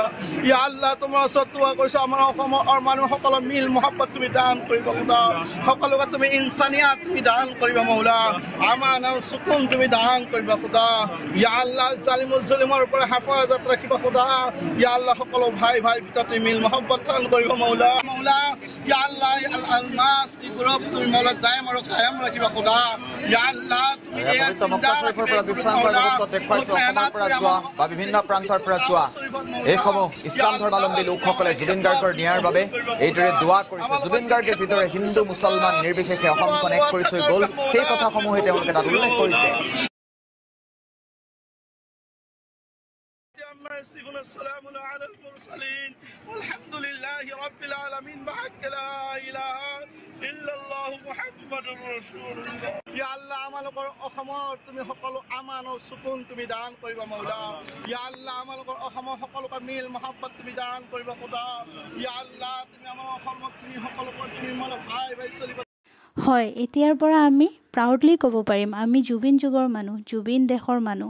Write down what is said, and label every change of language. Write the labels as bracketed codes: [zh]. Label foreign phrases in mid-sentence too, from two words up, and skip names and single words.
[ar] يا الله [as] তোমাৰ ওচৰত দোৱা কৰিছো আমাৰ অসমৰ মানুহসকলৰ মিল মহব্বত তুমি দান কৰিবা খোদা। সকলোকে তুমি ইনচানিয়াত তুমি দান কৰিবা মৌলা। আমাৰ নাম সুকুন তুমি দান কৰিবা খোদা। [ar] يا الله [as] জালিমুল জুলিমৰ পৰা হেফাজত ৰাখিবা খোদা। [ar] يا الله [as] সকলো ভাই ভাই ভিতৰত মিল মহব্বত দান কৰিব মৌলা। [ar] مولا يا الله [as] আল-মাস কি গ্ৰুপ তুমি মৌলা দায়ম আৰু কায়াম ৰাখিবা খোদা। [ar] يا الله [as] তুমি পবিত্ৰ মক্কা শৰীফৰ পৰা ইছলামৰ মুহূৰ্তত দেখুৱাইছো অসমৰ পৰা যোৱা বা বিভিন্ন প্ৰান্তৰ পৰা যোৱা এইসমূহ ইছলাম ধৰ্মাৱলম্বী লোকসকলে জুবিন গাৰ্গৰ ন্যায়ৰ বাবে এইদৰে দোৱা কৰিছে। জুবিন গাৰ্গে যিদৰে হিন্দু মুছলমান নিৰ্বিশেষে অসমখন এক কৰি থৈ গ'ল সেই কথাসমূহে তেওঁলোকে তাত উল্লেখ কৰিছে। [ar] السلام على المرسلين والحمد لله رب العالمين بحق لا إله إلا الله محمد رسول الله. يا الله [as] আমালোকৰ অসমৰ তুমি সকলো আমান আৰু সুকুন তুমি দান কৰিবা মৌলা। [ar] يا الله [as] আমালোকৰ অসমৰ সকলোকে মিল মহব্বত তুমি দান কৰিবা খোদা। [ar] يا الله [as] তুমি আমাৰ অসমত তুমি সকলোকে তুমি আমাৰ ভাই ভাই চলিব। হয়, এতিয়াৰ পৰা আমি প্ৰাউডলি ক'ব পাৰিম আমি জুবিন যুগৰ মানুহ, জুবিন দেশৰ মানুহ।